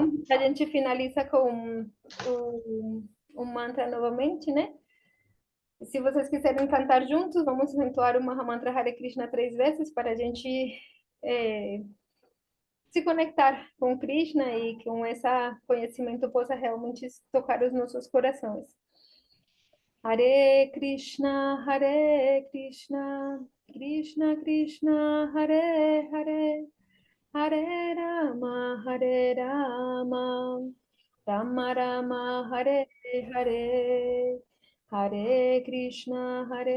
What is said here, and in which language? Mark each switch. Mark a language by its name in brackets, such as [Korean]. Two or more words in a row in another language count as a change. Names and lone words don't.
[Portuguese] então a gente finaliza com o mantra novamente, né? Se vocês quiserem cantar juntos, vamos entoar o Mahamantra Hare Krishna 3 vezes para a gente se conectar com Krishna e com esse conhecimento possa realmente tocar os nossos corações. [Sanskrit] Hare Krishna, Krishna Krishna, Hare Hare, Hare Rama, Rama Rama, Hare Hare, Hare Krishna,